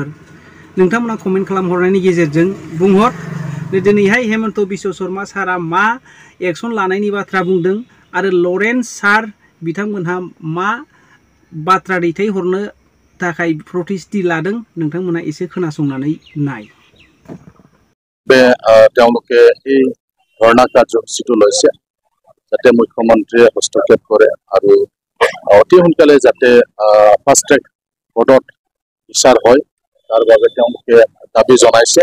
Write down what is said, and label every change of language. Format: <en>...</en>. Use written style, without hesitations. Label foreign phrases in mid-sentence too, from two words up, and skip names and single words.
<brx>नोंथांमोना कमेन्ट खालामहरनायनि गेजेरजों बुंहर। दिनैहाय हेमन्त बिश्व शर्मा सारा मा एक्सन लानायनि बाथ्रा बुंदों आरो लरेन्स सार बिथांमोनहा मा बाथ्रा दैथायहरनो थाखाय प्रतिश्रुति लादों नोंथांमोना एसे खोनासंनानै नाय।</brx> <as>তেওঁলোকে এই ধৰ্ণা কাৰ্যসূচীটো লৈছে যাতে মুখ্যমন্ত্ৰীয়ে হস্তক্ষেপ কৰে আৰু অতি সোনকালে যাতে</as> <en>fast track</en> <as>কোৰ্টত বিচাৰ হয় তাৰ বাবে তেওঁলোকে দাবী জনাইছে।</as>